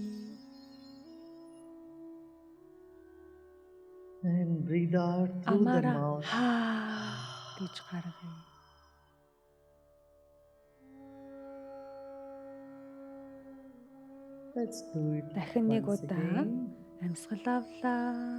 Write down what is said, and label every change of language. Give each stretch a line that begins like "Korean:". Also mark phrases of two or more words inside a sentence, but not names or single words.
English: and breathe out through the
Mongolian: Амаараа
English: mouth.
Mongolian: гэж гаргая.
English: Let's do it
Mongolian: Дахин нэг
English: once
Mongolian: удаа
English: again.
Mongolian: амьсгал авлаа.